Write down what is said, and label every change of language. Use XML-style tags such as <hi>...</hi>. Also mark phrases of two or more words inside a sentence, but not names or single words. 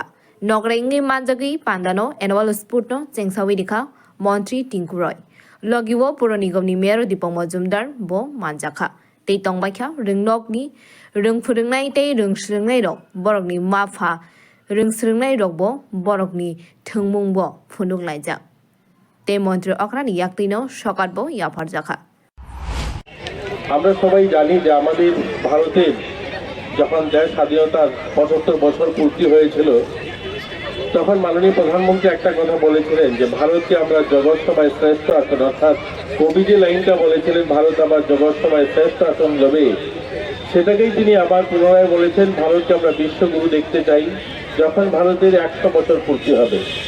<trp>Nogrengi manjagi pandano</trp> <en>annual sport</en> <trp>no chengsawi dikha Montri Tinkuroy. Logiwo Puronigomni Mayor Dipong Majumdar bo manjakha. Tei tongbaikha rung nogni rung phurungnai tei rung srungnai rok borokni mapha rung srungnai rok bo borokni thungmung bo phununglaijak. তে মন্ত্রী অকরানি ইয়াকতিনো সকাটবো ইয়াফার জাখা</trp> <bn>আমরা সবাই জানি যে আমাদের ভারতের যখন দেশ স্বাধীনতার ৭৫ বছর পূর্তি হয়েছিল তখন মাননীয় প্রধানমন্ত্রী একটা কথা বলেছিলেন যে ভারতকে আমরা জগৎ সভায় শ্রেষ্ঠ আসন অর্থাৎ কবি যে লাইনটা বলেছিলেন ভারত আবার জগৎ সভায় শ্রেষ্ঠ আসন যাবে সেটাকেই তিনি আবার পুনরায় বলেছেন ভারতকে আমরা বিশ্বগুরু দেখতে চাই যখন ভারতের ১০০ বছর পূর্তি হবে</bn>